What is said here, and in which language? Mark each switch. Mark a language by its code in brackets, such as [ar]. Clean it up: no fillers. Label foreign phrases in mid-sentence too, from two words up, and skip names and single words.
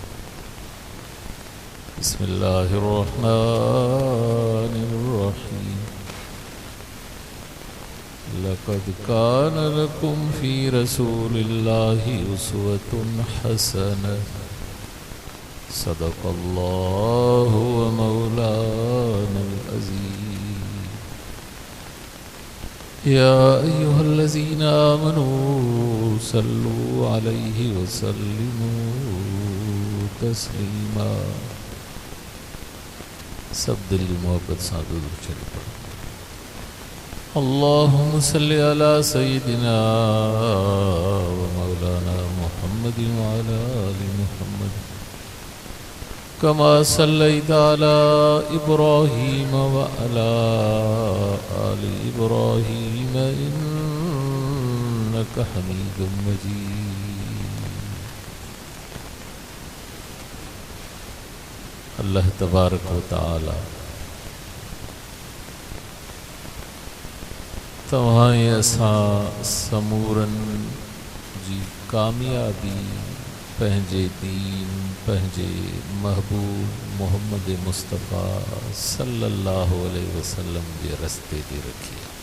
[ar] بسم الله الرحمن الرحيم. لقد كان لكم في رسول الله أسوة حسنة. صدق الله ومولانا العزيز. يا أيها الذين آمنوا صلوا عليه وسلموا تسليما. [ur] سب دل کی محبت سے درود چلی پڑو. [ar] اللهم صل على سيدنا ومولانا محمد وعلى آل محمد كما صليت على إبراهيم وعلى آل إبراهيم إنك حميد مجيد. الله تبارك وتعالى [sd] तव्हां असां समूरन जी कामयाबी पंहिंजे दीन पंहिंजे महबूब मोहम्मद मुस्तफ़ा [ar] صلى الله عليه وسلم [sd] जे रस्ते ते रखी।